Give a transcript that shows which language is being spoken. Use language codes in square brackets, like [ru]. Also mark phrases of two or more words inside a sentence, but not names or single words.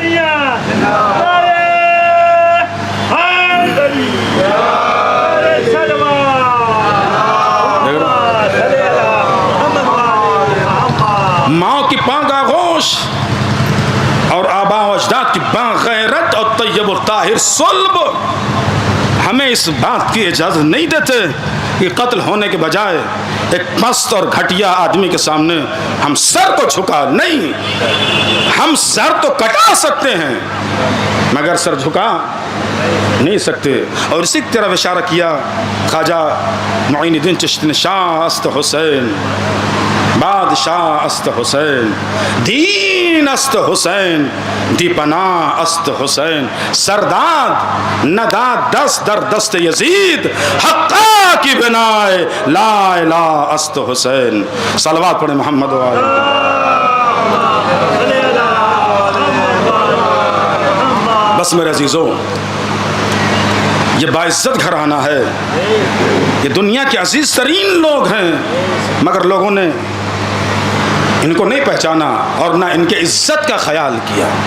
[ur] ماں کی پاک آغوش اور آباء و اجداد کی باغیرت اور طیب الطاہر صلب ہمیں اس بات کی اجازت نہیں دیتے کہ قتل ہونے کے بجائے ایک مست اور گھٹیا آدمی کے سامنے ہم سر کو جھکا نہیں. ہم سر تو کٹا سکتے ہیں مگر سر جھکا نہیں سکتے. اور اسی طرح اشارہ کیا خواجہ معین الدین چشتی نے, [fa] شاہ است حسین, بادشاہ است حسین, دین است حسین, دی پناہ است حسین, سرداد نداد دست در دست یزید, حقا کی بنائے لا الہ است حسین. [ur] صلوات پڑھیں محمد و آلہ. بس میرے عزیزوں, یہ باعزت گھرانہ ہے, یہ دنیا کے عزیز ترین لوگ ہیں, مگر لوگوں نے ان کو نہیں پہچانا اور نہ ان کے عزت کا خیال کیا.